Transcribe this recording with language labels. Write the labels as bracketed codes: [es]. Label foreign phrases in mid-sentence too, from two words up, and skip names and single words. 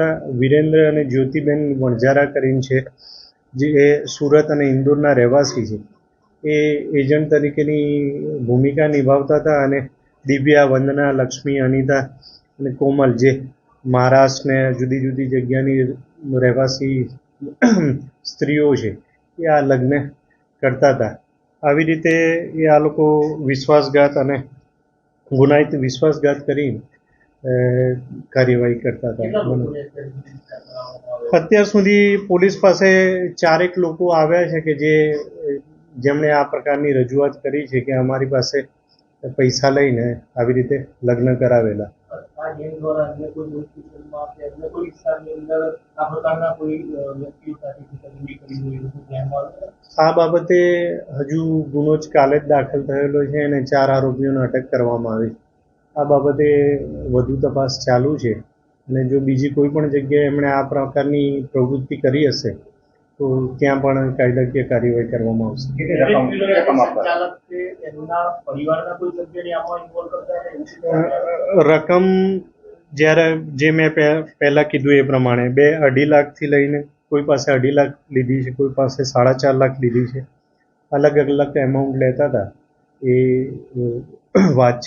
[gu] વીરેન્દ્ર અને જ્યોતિબેન વણજારા કરીને છે, જે સૂરત અને ઇંદોરના રહેવાસી છે, એ એજંટ તરીકેની ભૂમિકા નિભાવતા હતા। અને દિવ્યા, વંદના, લક્ષ્મી, અનિતા અને કોમલ જે મહારાષ્ટ્ર ને જુદી જુદી જગ્યાની રહેવાસી સ્ત્રીઓ છે એ આ લગ્ન કરતા હતા। આવી રીતે એ આ લોકો વિશ્વાસઘાત અને ગુનાહિત વિશ્વાસઘાત કરી કાર્યવાહી કરતા હતા। અત્યાર સુધી પોલીસ પાસે 4 લોકો આવ્યા છે કે જેમણે આ પ્રકારની રજૂઆત કરી છે કે અમારી પાસે પૈસા લઈને આવી રીતે લગ્ન કરાવેલા। આ બાબતે હજુ ગુનો જ કાલે દાખલ થયેલો છે અને 4 આરોપીઓને અટક કરવામાં આવી। આ બાબતે વધુ તપાસ ચાલુ છે અને જો બીજી કોઈ પણ જગ્યાએ એમણે આ પ્રકારની પ્રવૃત્તિ કરી હશે તો ત્યાં પણ કાયદાકીય કાર્યવાહી કરવામાં આવશે। रकम જ્યારે જે મેં પહેલા કીધું એ પ્રમાણે 2.5 લાખથી લઈને કોઈ પાસે 2.5 લાખ લીધી છે, કોઈ પાસે 4.5 લાખ લીધી છે, અલગ અલગ એમાઉન્ટ લેતા હતા એ વાત છે।